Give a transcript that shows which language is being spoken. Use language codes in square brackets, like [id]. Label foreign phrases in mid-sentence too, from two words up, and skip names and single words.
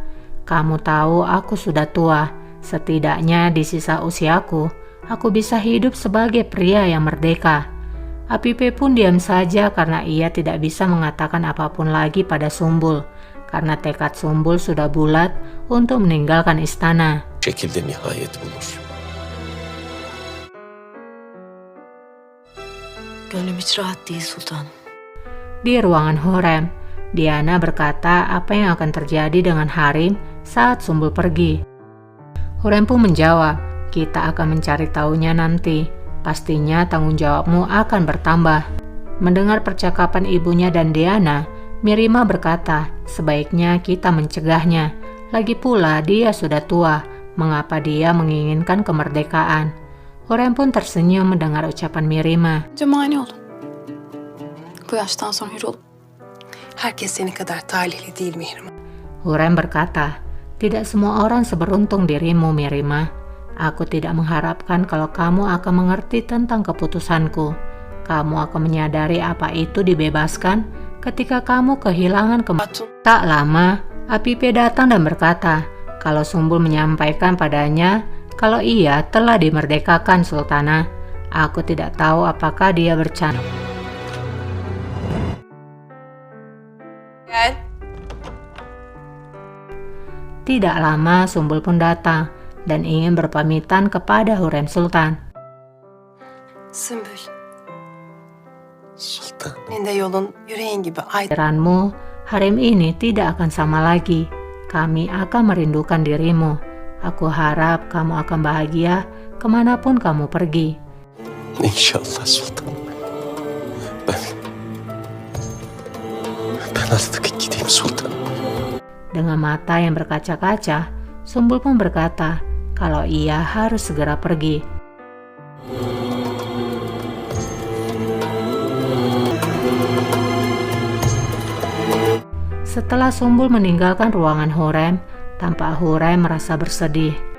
[id] Kamu tahu aku sudah tua, setidaknya di sisa usiaku, aku bisa hidup sebagai pria yang merdeka. Apipe pun diam saja karena ia tidak bisa mengatakan apapun lagi pada Sumbul, karena tekad Sumbul sudah bulat untuk meninggalkan istana. [tr] Şekilde nihayet bulur. Gönlüm hiç rahat değil sultanım. [id] Di ruangan Hurrem, Diana berkata apa yang akan terjadi dengan harem saat Sumbul pergi. Hurrem pun menjawab, kita akan mencari tahunya nanti. Pastinya tanggung jawabmu akan bertambah. Mendengar percakapan ibunya dan Diana, Mirima berkata, sebaiknya kita mencegahnya. Lagi pula dia sudah tua, mengapa dia menginginkan kemerdekaan? Hurrem pun tersenyum mendengar ucapan Mirima. [tr] Mani olun. Bu yaştan sonra hür olup. Herkes senin kadar talihli değil Mihrimah. [id] Hurrem berkata, tidak semua orang seberuntung dirimu Mirima. Aku tidak mengharapkan kalau kamu akan mengerti tentang keputusanku. Kamu akan menyadari apa itu dibebaskan ketika kamu kehilangan Tak lama, Apipe datang dan berkata, kalau Sumbul menyampaikan padanya kalau ia telah dimerdekakan Sultana. Aku tidak tahu apakah dia bercanda. Tidak lama Sumbul pun datang dan ingin berpamitan kepada Hurrem Sultan. [tr] Sümbül, Sultan. senin de yolun yüreğin gibi aydın. [id] Pikiranmu, harem ini tidak akan sama lagi. Kami akan merindukan dirimu. Aku harap kamu akan bahagia kemanapun kamu pergi. [tr] İnşallah sultanım. Ben artık gideyim sultanım. [id] Dengan mata yang berkaca-kaca, Sumbul pun berkata kalau ia harus segera pergi. Setelah Sumbul meninggalkan ruangan Hurrem, tampak Hurrem merasa bersedih.